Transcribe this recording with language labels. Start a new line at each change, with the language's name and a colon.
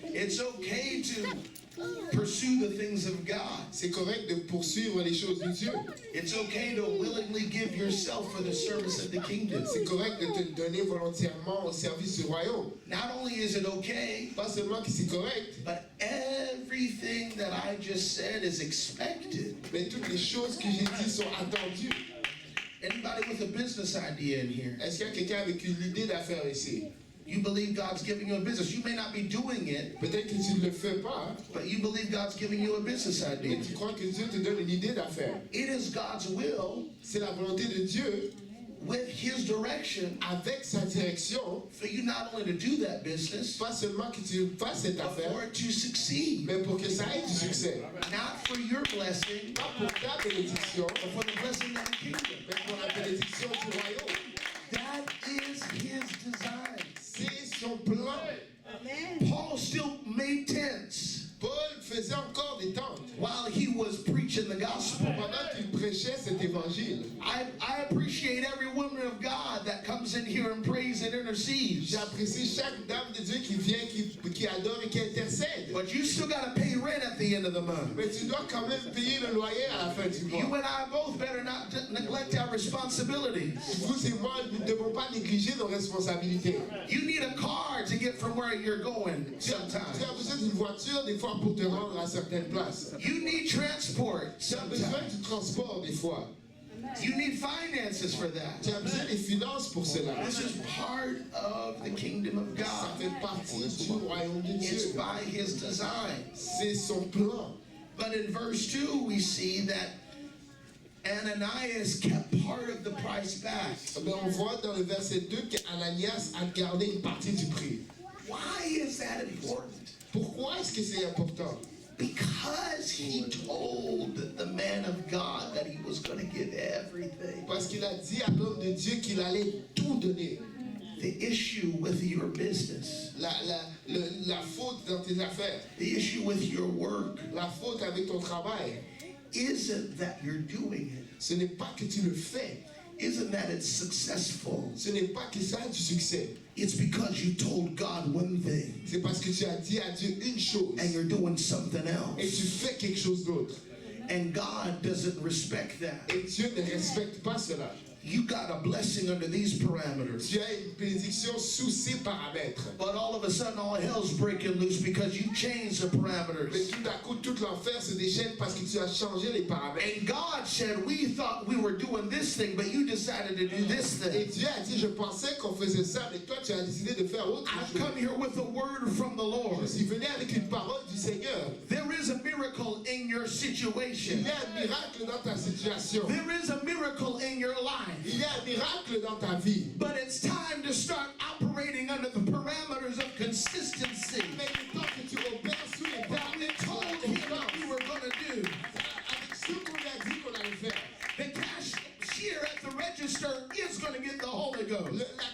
English: It's okay to pursue the things of God.
French: C'est correct de poursuivre les choses de Dieu.
English: It's okay to willingly give yourself for the service of the kingdom.
French: C'est correct de te donner volontairement au service du royaume.
English: Not only is it okay,
French: Pas seulement que c'est correct,
English: but everything that I just said is expected.
French: mais toutes les choses que j'ai dites sont attendues.
English: Anybody with a business idea in here?
French: Est-ce qu'il y a quelqu'un avec une idée d'affaires ici?
English: You believe God's giving you a business. You may not be doing it,
French: Peut-être que tu ne le fais pas,
English: but you believe God's giving you a business idea.
French: mais tu crois que Dieu te donne une idée d'affaires.
English: It is God's will,
French: C'est la volonté de Dieu,
English: with His direction,
French: avec sa direction,
English: for you not only to do that business,
French: pas seulement que tu fasses cette
English: but
French: affaire,
English: for it to succeed.
French: mais pour que ça ait du succès.
English: Not for your blessing,
French: Pas pour ta bénédiction,
English: but for the blessing of the kingdom.
French: mais pour la bénédiction du royaume.
English: That is His design.
French: C'est son plan.
English: Paul still made tents
French: Paul faisait encore des tentes
English: while he was preaching the gospel.
French: pendant qu'il prêchait cet évangile.
English: I appreciate every woman of God that comes in here and prays and intercedes.
French: J'apprécie chaque dame de Dieu qui vient, qui adore et qui intercède.
English: But you still got to pay rent at the end of the month.
French: Mais tu dois quand même payer le loyer à la fin du
English: You
French: mois.
English: and I both better not neglect our responsibilities.
French: Vous et moi, nous ne devons pas négliger nos responsabilités.
English: You need a car to get from where you're going
French: Tu
English: sometimes.
French: as besoin d'une voiture des fois pour te rendre à certaines places.
English: You need transport
French: Tu as besoin
English: sometimes.
French: du transport des fois.
English: You need finances for that.
French: Tu as besoin des finances pour cela.
English: This is part of the kingdom of
French: Ça
English: God.
French: fait partie du royaume de
English: It's
French: Dieu.
English: by His design.
French: C'est son plan.
English: But in verse 2, we see that Ananias kept part of the price back.
French: Mais on voit dans le verset 2 qu'Ananias a gardé une partie du prix.
English: Why is that important?
French: Pourquoi est-ce que c'est important?
English: Because he told the man of God that he was going to give everything.
French: Parce qu'il a dit à l'homme de Dieu qu'il allait tout donner.
English: The issue with your business,
French: La faute dans tes affaires,
English: the issue with your work,
French: la faute avec ton travail,
English: isn't that you're doing it,
French: ce n'est pas que tu le fais,
English: isn't that it's successful.
French: ce n'est pas que ça a du succès.
English: It's because you told God one thing
French: C'est parce que tu as dit à Dieu une chose
English: and you're doing something
French: et
English: else.
French: tu fais quelque chose d'autre.
English: And God doesn't respect that.
French: Et Dieu ne respecte pas cela.
English: You got a blessing under these parameters.
French: Tu as une bénédiction sous ces paramètres.
English: But all of a sudden, all hell's breaking loose because you changed the
French: Mais
English: parameters.
French: tout à coup, tout l'enfer se déchaîne parce que tu as changé les paramètres.
English: And God said, we thought we were doing this thing, but you decided to do this
French: Et
English: thing.
French: Dieu a dit, je pensais qu'on faisait ça, mais toi, tu as décidé de faire autre
English: I've
French: chose.
English: come here with a word from the Lord.
French: Je suis venu avec une parole du Seigneur.
English: There is a miracle in your
French: Il
English: situation.
French: y a un miracle dans ta situation.
English: There is a miracle in your life.
French: Il y a un miracle dans ta vie.
English: But it's time to start operating under the parameters of consistency.
French: Mais le temps que tu opères sous les
English: That we told him what we were going to do.
French: avec ce qu'on a dit qu'on allait faire.
English: The cashier at the register is going to get the Holy Ghost.